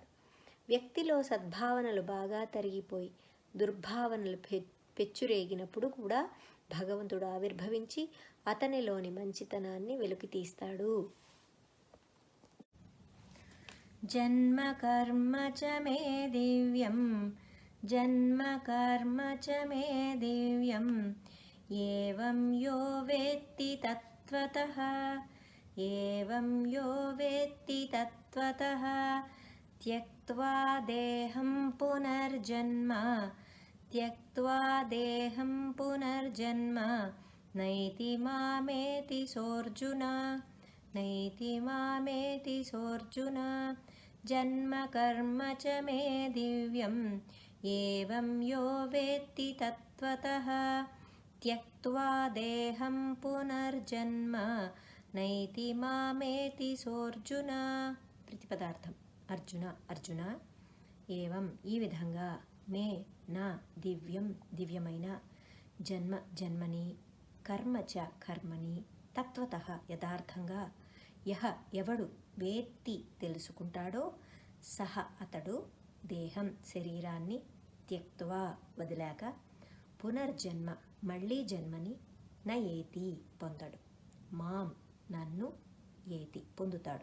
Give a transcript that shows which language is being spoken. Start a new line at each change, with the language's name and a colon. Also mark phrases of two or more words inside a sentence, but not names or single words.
Telugu: వ్యక్తిలో సద్భావనలు బాగా తరిగిపోయి దుర్భావనలు పెచ్చురేగినప్పుడు కూడా భగవంతుడు ఆవిర్భవించి అతనిలోని మంచితనాన్ని వెలికితీస్తాడు.
Sanskrit: జన్మ కర్మ చ మే దివ్యం, జన్మ కర్మ చ మే దివ్యం, ఏవం యో వేత్తి తత్వతః, ఏవం యో వేత్తి తత్వతః, త్యక్త్వా దేహం పునర్జన్మ, త్యక్త్వా దేహం పునర్జన్మ, నైతి మామేతి సోర్జున, నైతి మామేతి సోర్జున. జన్మ కర్మ చ మే దివ్యం, ఏవం యో వేత్తి తత్వతః, త్యక్త్వా దేహం పునర్జన్మ, నైతి మామేతి సోర్జున.
Telugu: ప్రతిపదార్థం. అర్జున, అర్జున, ఏవం ఈ విధంగా, మే నా దివ్యం దివ్యమైన, జన్మ జన్మని, కర్మ చ కర్మని, తత్వతః యథార్థంగా, యహ ఎవడు వేత్తి తెలుసుకుంటాడో, సహ అతడు, దేహం శరీరాన్ని, త్యక్త్వా వదిలాక, పునర్జన్మ మళ్ళీ జన్మని, న ఏతి పొందడు, మాం నన్ను, ఏతి పొందుతాడు.